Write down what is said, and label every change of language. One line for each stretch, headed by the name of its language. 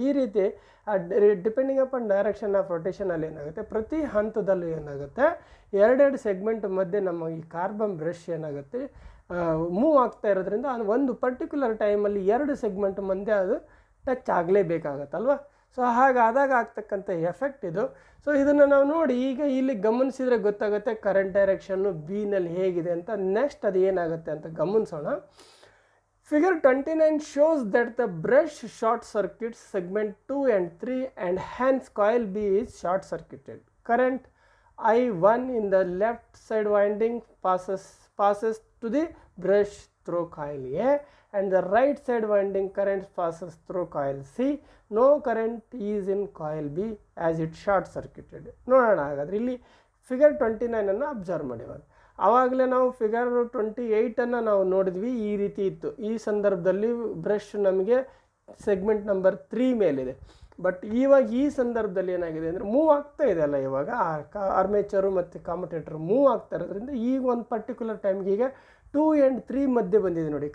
Kannada: ಈ ರೀತಿ
English: depending upon direction of
Kannada: ರೊಟೇಷನಲ್ಲಿ ಏನಾಗುತ್ತೆ, ಪ್ರತಿ ಹಂತದಲ್ಲೂ ಏನಾಗುತ್ತೆ 2 ಸೆಗ್ಮೆಂಟ್ ಮಧ್ಯೆ ನಮ್ಮ ಈ ಕಾರ್ಬನ್ ಬ್ರಷ್ ಏನಾಗುತ್ತೆ ಮೂವ್ ಆಗ್ತಾ ಇರೋದ್ರಿಂದ ಅದು ಒಂದು ಪರ್ಟಿಕ್ಯುಲರ್ ಟೈಮಲ್ಲಿ 2 ಸೆಗ್ಮೆಂಟ್ ಮಧ್ಯೆ ಅದು ಟಚ್ ಆಗಲೇಬೇಕಾಗತ್ತಲ್ವ. ಸೊ ಹಾಗಾದಾಗ ಆಗ್ತಕ್ಕಂಥ ಎಫೆಕ್ಟ್ ಇದು. ಸೊ ಇದನ್ನು ನಾವು ನೋಡಿ ಈಗ ಇಲ್ಲಿ ಗಮನಿಸಿದರೆ ಗೊತ್ತಾಗುತ್ತೆ ಕರೆಂಟ್ ಡೈರೆಕ್ಷನ್ನು ಬಿನಲ್ಲಿ ಹೇಗಿದೆ ಅಂತ. ನೆಕ್ಸ್ಟ್ ಅದು ಏನಾಗುತ್ತೆ ಅಂತ ಗಮನಿಸೋಣ.
English: Figure 29 shows that the brush short circuits segment 2 and 3 and hence coil B is short circuited. Current I1 in the left side winding passes to the brush through coil A and the right side winding current passes through coil C. No current is in coil B as it short circuited.
Kannada: ನೋಡೋಣ ಹಾಗಾದರೆ ಇಲ್ಲಿ figure 29 observe ಮಾಡಿವಾಗ ಆವಾಗಲೇ ನಾವು figure 28 ನಾವು ನೋಡಿದ್ವಿ, ಈ ರೀತಿ ಇತ್ತು. ಈ ಸಂದರ್ಭದಲ್ಲಿ ಬ್ರಷ್ ನಮಗೆ ಸೆಗ್ಮೆಂಟ್ ನಂಬರ್ 3 ಮೇಲಿದೆ. ಬಟ್ ಇವಾಗ ಈ ಸಂದರ್ಭದಲ್ಲಿ ಏನಾಗಿದೆ ಅಂದರೆ ಮೂವ್ ಆಗ್ತಾ ಇದೆ ಅಲ್ಲ, ಇವಾಗ ಆರ್ಮೇಚರು ಮತ್ತು ಕಾಮ್ಯುಟೇಟರ್ ಮೂವ್ ಆಗ್ತಾ ಇರೋದ್ರಿಂದ ಈಗ ಒಂದು ಪರ್ಟಿಕ್ಯುಲರ್ ಟೈಮ್ಗೆ ಈಗ 2 and 3 ಮಧ್ಯೆ ಬಂದಿದೆ ನೋಡಿ.